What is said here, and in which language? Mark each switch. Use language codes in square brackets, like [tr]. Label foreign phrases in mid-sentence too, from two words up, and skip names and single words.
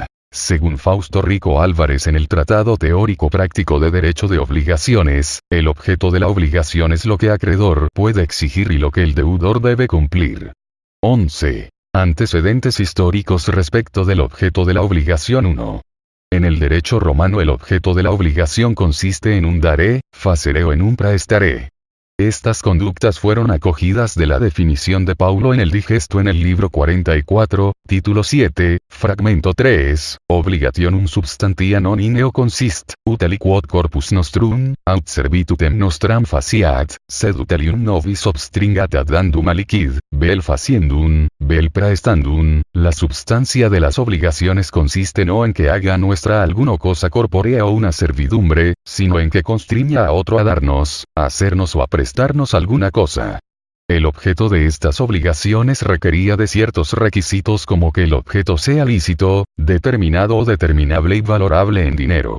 [es] Según Fausto Rico Álvarez en el Tratado Teórico Práctico de Derecho de Obligaciones, el objeto de la obligación es lo que acreedor puede exigir y lo que el deudor debe cumplir. 11. Antecedentes históricos respecto del objeto de la obligación. 1. En el derecho romano el objeto de la obligación consiste en un [la] dare, facere [es] o en un praestare. Estas conductas fueron acogidas de la definición de Paulo en el Digesto en el libro 44, título 7, fragmento 3, [la] obligationum substantia non ineo consist, ut aliquod corpus nostrum, aut servitutem nostram faciat, sed ut alium nobis obstringat ad dandum alicid, vel faciendum, vel praestandum. [es] La substancia de las obligaciones consiste no en que haga nuestra alguna cosa corpórea o una servidumbre, sino en que constriña a otro a darnos, a hacernos o a prestarnos alguna cosa. El objeto de estas obligaciones requería de ciertos requisitos, como que el objeto sea lícito, determinado o determinable y valorable en dinero.